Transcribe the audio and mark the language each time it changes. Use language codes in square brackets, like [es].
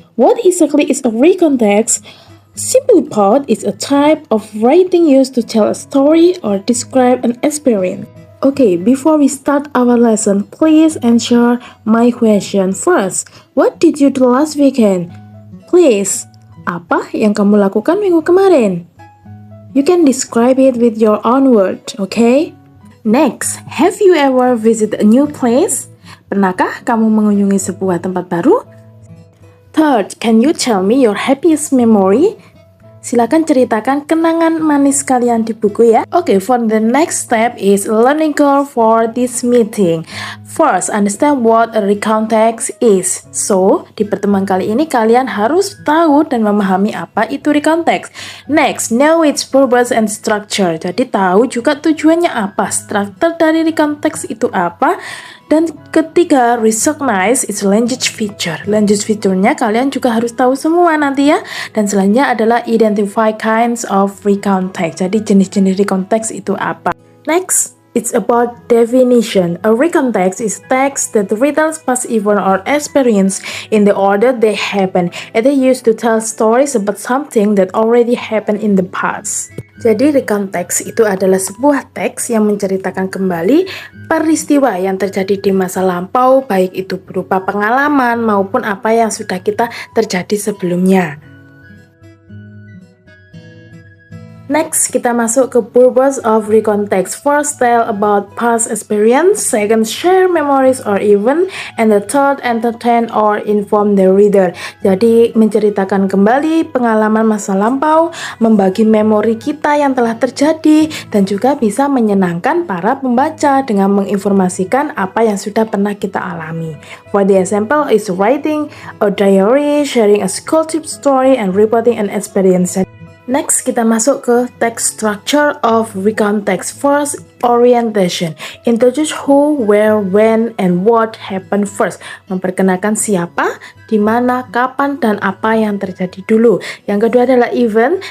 [en] What exactly is a recount text? Simply put, it's a type of writing used to tell a story or describe an experience. Okay, before we start our lesson, please answer my question first. What did you do last weekend? [id] Please, apa yang kamu lakukan minggu kemarin? [en] You can describe it with your own word, okay? Next, have you ever visited a new place? [id] Pernahkah kamu mengunjungi sebuah tempat baru? [en] Third, can you tell me your happiest memory? [id] Silakan ceritakan kenangan manis kalian di buku ya. [en] Okay, for the next step is learning goal for this meeting. First, understand what a recount text is. [id] So, di pertemuan kali ini kalian harus tahu dan memahami apa itu recount text. [en] Next, know its purpose and structure. [id] Jadi tahu juga tujuannya apa, struktur dari recount text itu apa. Dan ketiga, [en] recognize its language feature. [id] Language feature-nya kalian juga harus tahu semua nanti ya. Dan selanjutnya adalah [en] identify kinds of recount text. [id] Jadi jenis-jenis recount text itu apa. [en] Next, it's about definition. A recount text is text that retells past event or experience in the order they happen. It is used to tell stories about something that already happened in the past. [id] Jadi recount text itu adalah sebuah teks yang menceritakan kembali peristiwa yang terjadi di masa lampau, baik itu berupa pengalaman maupun apa yang sudah kita terjadi sebelumnya. [en] Next, [id] kita masuk ke [en] purpose of recount text. First, tell about past experience. Second, share memories or event. And the third, entertain or inform the reader. [id] Jadi, menceritakan kembali pengalaman masa lampau, membagi memori kita yang telah terjadi, dan juga bisa menyenangkan para pembaca dengan menginformasikan apa yang sudah pernah kita alami. [en] For the example is writing a diary, sharing a school trip story, and reporting an experience. Next, [id] kita masuk ke [en] text structure of recount text. First, orientation. Introduce who, where, when, and what happened first. [id] Memperkenalkan siapa, di mana, kapan, dan apa yang terjadi dulu. Yang kedua adalah event.